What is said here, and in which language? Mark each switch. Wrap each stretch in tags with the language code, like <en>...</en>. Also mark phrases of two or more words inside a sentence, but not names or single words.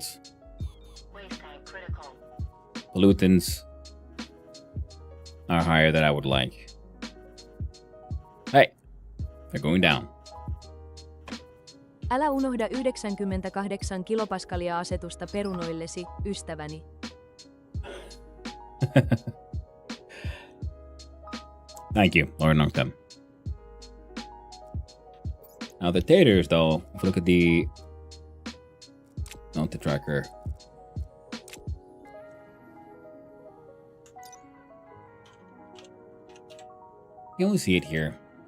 <en>Waste tank critical. Pollutants are higher than I would like. Hey, they're going down.</en> <fi>Älä unohda 98 kilopaskalia asetusta perunoillesi, ystäväni.</fi> <en>Thank you, Lord Noctem. Now the taters, though, if you look at the tracker. You only see it here.</en>